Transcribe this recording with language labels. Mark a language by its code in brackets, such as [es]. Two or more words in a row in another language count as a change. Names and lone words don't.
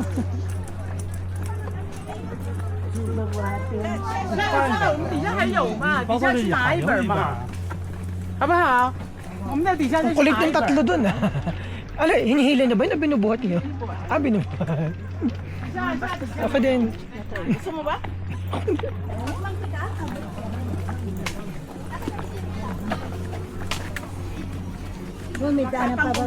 [tl] Bubuhatin. [zh] 底下还有嘛？底下去拿一本嘛，好不好？我们在底下再 [tl] Ang [zh] 去 [tl] kulit [zh] 拿一 [tl] ng tatlo [zh] 本。 [tl] dun ah. Ano, hinihila na ba yun o binubuhat niyo? Ah, binubuhat. Ako din. Bumita na pababa.